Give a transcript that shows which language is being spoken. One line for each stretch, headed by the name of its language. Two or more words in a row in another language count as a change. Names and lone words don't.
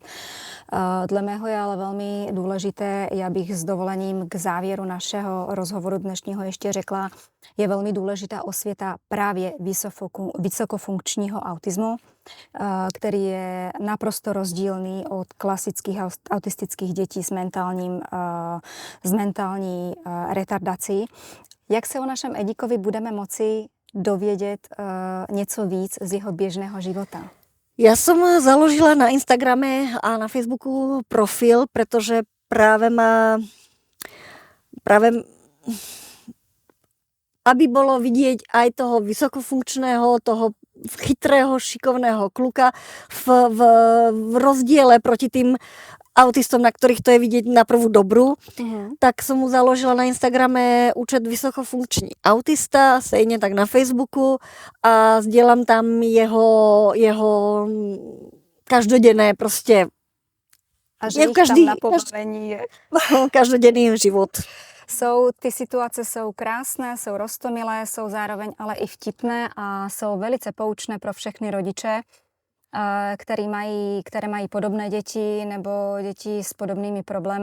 Czech: Dle mého je ale velmi důležité, já bych s dovolením k závěru našeho rozhovoru dnešního ještě řekla, je velmi důležitá osvěta právě vysokofunkčního autismu, který je naprosto rozdílný od klasických autistických dětí s mentální retardací. Jak se o našem Edíkovi budeme moci dovědět něco víc z jeho běžného života?
Slovak: Ja som založila na Instagrame a na Facebooku profil, pretože práve aby bolo vidieť aj toho vysokofunkčného, toho chytrého, šikovného kluka v rozdiele proti tým autistom, na ktorých to je vidieť na prvú dobrú, tak som mu založila na Instagrame účet vysokofunkční autista, stejne tak na Facebooku a zdieľam tam jeho každodenné proste...
Czech: A že tam na pobavení je.
Slovak: Každodenný život.
Czech: Ty situace jsou krásné, jsou roztomilé, jsou zároveň ale i vtipné a jsou velice poučné pro všechny rodiče, které mají podobné děti nebo děti s podobnými problémami.